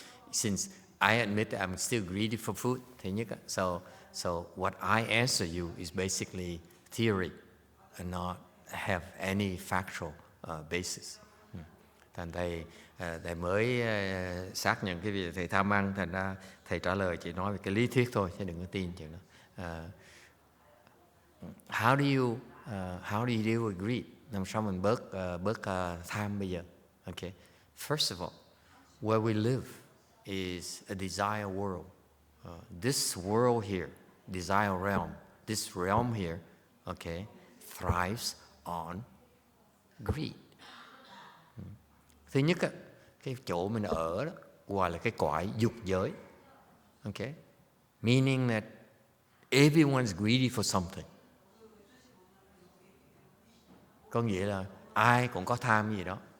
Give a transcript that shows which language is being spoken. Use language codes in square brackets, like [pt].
[en] Since I admit that I'm still greedy for food, so what I answer you is basically theory and not have any factual basis. [vi] Thành thầy mới xác nhận cái việc thầy tham ăn, thành ra thầy trả lời chỉ nói về cái lý thuyết thôi, chứ đừng có tin chuyện đó. [en] How do you deal with greed? [vi] Làm sao mình bớt tham bây giờ? [en] Okay. First of all, where we live is a desire world. This world here, desire realm, this realm here, okay, thrives on greed. [vi] Thứ nhất, cái chỗ mình ở đó gọi là cái cõi dục giới. [en] Okay? Meaning that everyone's greedy for something. [vi] Có nghĩa là ai cũng có tham gì đó.